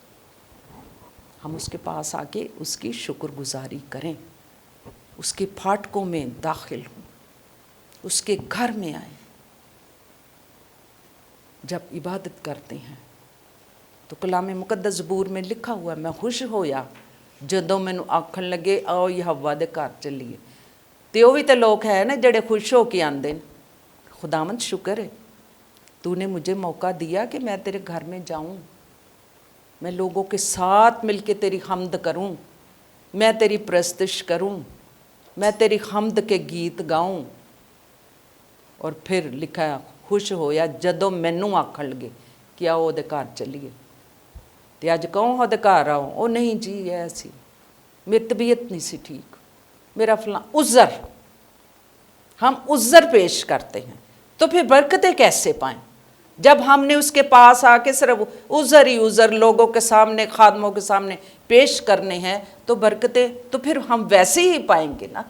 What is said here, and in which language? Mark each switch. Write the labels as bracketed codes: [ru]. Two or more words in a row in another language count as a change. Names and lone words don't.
[ur] ہم اس کے پاس آ کے اس کی شکر گزاری کریں، اس کے پھاٹکوں میں داخل ہوں، اس کے گھر میں آئیں۔ جب عبادت کرتے ہیں تو کلام مقدس زبور میں لکھا ہوا ہے، [pa] میں خوش ہویا جدوں مینوں آکھن لگے آؤ یہوہ دے گھر چلیے۔ تے وہ بھی تے لوگ ہے نا جڑے خوش ہو کے آندے نے۔ [ur] خداوند شکر ہے تو نے مجھے موقع دیا کہ میں تیرے گھر میں جاؤں، میں لوگوں کے ساتھ مل کے تیری حمد کروں، میں تیری پرستش کروں، میں تیری حمد کے گیت گاؤں۔ اور پھر لکھا ہے [pa] خوش ہویا جدوں مینوں آکھن لگے کہ آؤ دے گھر چلیے۔ تے اج کہوں دے گھر آؤ، او نہیں جی ایسی میری طبیعت نہیں سی ٹھیک، میرا فلاں عذر، [ur] ہم عذر پیش کرتے ہیں تو پھر برکتیں کیسے پائیں؟ جب ہم نے اس کے پاس آ کے صرف عذر ہی عذر لوگوں کے سامنے، خادموں کے سامنے پیش کرنے ہیں تو برکتیں تو پھر ہم ویسے ہی پائیں گے نا۔